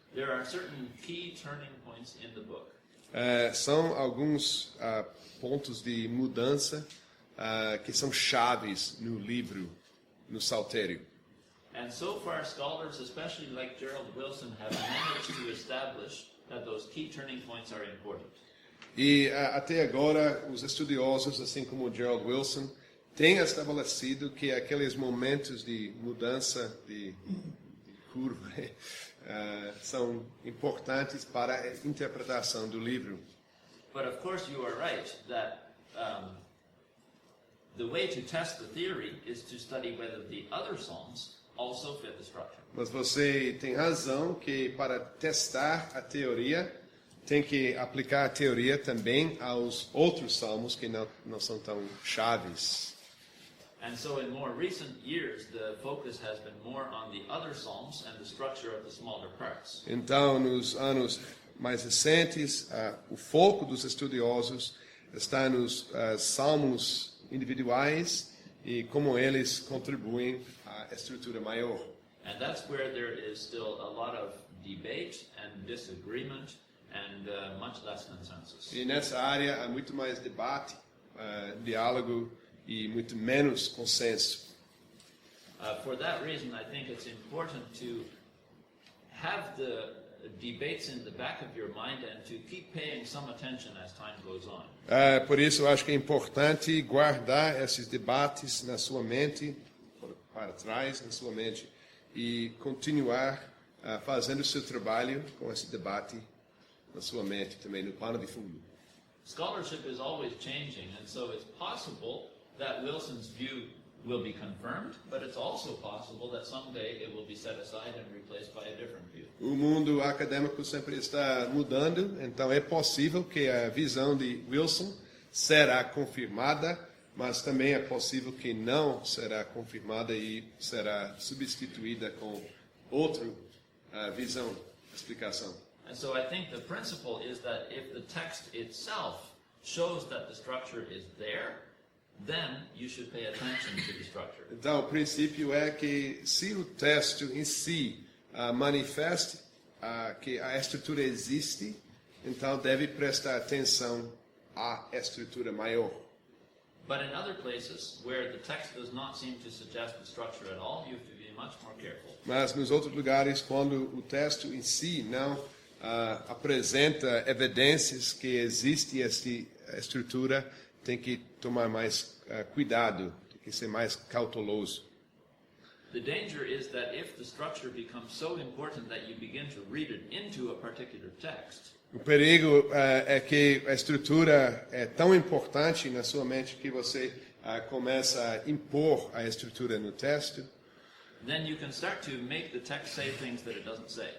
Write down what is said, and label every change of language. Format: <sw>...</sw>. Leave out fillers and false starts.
<en>There are certain key turning points in the book.</en> <pt>São alguns pontos de mudança que são chaves no livro, no saltério.</pt> <en>And so far, scholars, especially like Gerald Wilson, have managed to establish that those key turning points are important.</en> <pt>E até agora, os estudiosos, assim como Gerald Wilson, têm estabelecido que aqueles momentos de mudança de curva são importantes para a interpretação do livro.</pt> <en>But of course, you are right that the way to test the theory is to study whether the other psalms also fit the structure.</en> <pt>Mas você tem razão que para testar a teoria tem que aplicar a teoria também aos outros salmos que não são tão chaves.</pt> <en>And so in more recent years, the focus has been more on the other psalms and the structure of the smaller parts.</en> <pt>Então, nos anos mais recentes, o foco dos estudiosos está nos salmos individuais e como eles contribuem à estrutura maior.</pt> <en>And that's where there is still a lot of debate and disagreement and much less consensus.</en> <pt>E nessa área há muito mais debate, diálogo e muito menos consenso.</pt> <en>For that reason, I think it's important to have the debates in the back of your mind and to keep paying some attention as time goes on.</en> <pt>Por isso, eu acho que é importante guardar esses debates na sua mente, para trás na sua mente, e continuar fazendo o seu trabalho com esse debate na sua mente, também no pano de fundo.</pt> <en>Scholarship is always changing, and so it's possible that Wilson's view will be confirmed, but it's also possible that someday it will be set aside and replaced by a different view.</en> <pt>O mundo acadêmico sempre está mudando, então é possível que a visão de Wilson será confirmada, mas também é possível que não será confirmada e será substituída com outra visão, explicação.</pt> <en>And so I think the principle is that if the text itself shows that the structure is there, then you should pay attention to the structure.</en> <pt>Então, o princípio é que se o texto em si manifesta que a estrutura existe, então deve prestar atenção à estrutura maior.</pt> <en>But in other places where the text does not seem to suggest the structure at all, you have to be much more careful.</en> <pt>Mas nos outros lugares, quando o texto em si não apresenta evidências que existe essa estrutura, tem que tomar mais cuidado, tem que ser mais cauteloso.</pt> <en>The danger is that if the structure becomes so important that you begin to read it into a particular text,</en> <pt>o perigo é que a estrutura é tão importante na sua mente que você começa a impor a estrutura no texto.</pt> <en>then you can start to make the text say things that it doesn't say.</en>